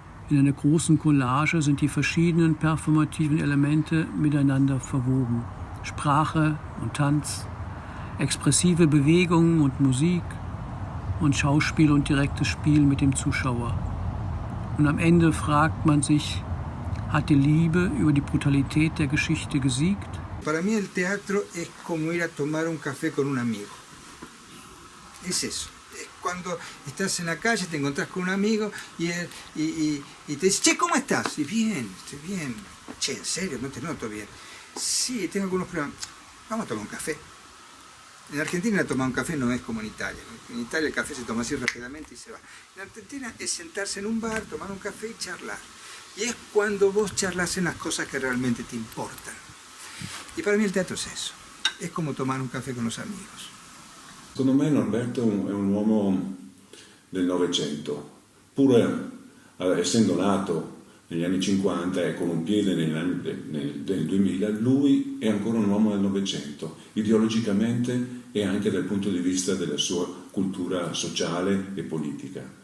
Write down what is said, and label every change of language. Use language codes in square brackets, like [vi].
[de] In einer großen Collage sind die verschiedenen performativen Elemente miteinander verwoben. Sprache und Tanz, expressive Bewegungen und Musik und Schauspiel und direktes Spiel mit dem Zuschauer. Und am Ende fragt man sich, hat die Liebe über die Brutalität der Geschichte gesiegt? [es] Para mí el teatro es como ir a tomar un café con un amigo. Es eso. Cuando estás en la calle, te encontrás con un amigo y te dice, che, ¿cómo estás? Y bien, estoy bien. Che, ¿en serio? No te noto bien. Sí, tengo algunos problemas. Vamos a tomar un café. En Argentina tomar un café no es como en Italia. En Italia el café se toma así rápidamente y se va. En Argentina es sentarse en un bar, tomar un café y charlar. Y es cuando vos charlas en las cosas que realmente te importan. Y para mí el teatro es eso. Es como tomar un café con los amigos. [it] Secondo me Norberto è un uomo del Novecento, pur essendo nato negli anni 50 e con un piede nel 2000, lui è ancora un uomo del Novecento, ideologicamente e anche dal punto di vista della sua cultura sociale e politica.